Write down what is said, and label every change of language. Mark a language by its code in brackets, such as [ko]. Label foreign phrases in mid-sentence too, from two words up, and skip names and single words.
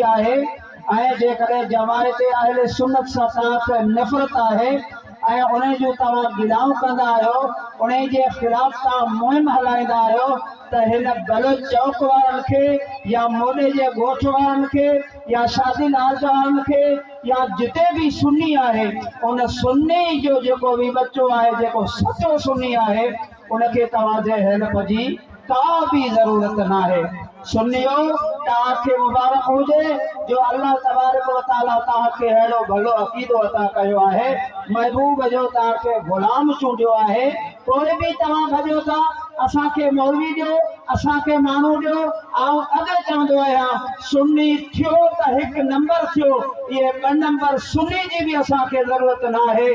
[sd] आहे ऐं जेकॾहिं जमायत अहले सुन्नत सां तव्हांखे नफ़रत आहे ऐं उन जूं तव्हां गिलाऊं कंदा आहियो, उन जे ख़िलाफ़ तव्हां मुहिम हलाईंदा आहियो त हिन बलोच चौक वारनि खे या मोॾे जे ॻोठ वारनि खे या शादी लाज वारनि खे या जिते भी सुन्नी आहे, उन सुन्नी जो जेको भी बच्चो आहे, जेको सचो सुन्नी आहे, उनखे तव्हांजे हेल्प जी का भी ज़रूरत न आहे। सुन्नियो तव्हांखे मुबारक हुजे जो [ar] الله تبارك وتعالى [sd] तव्हांखे अहिड़ो भलो अक़ीदो अता कयो आहे, महबूब जो तव्हांखे ग़ुलाम चूंडियो आहे। पोइ बि तव्हां भॼो था असांखे मौलवी ॾियो, असांखे माण्हू ॾियो। ऐं अॻे चवंदो आहियां सुन्नी थियो त हिकु नंबर थियो, इहे ॿ नंबर सुन्नी जी बि असांखे ज़रूरत न आहे।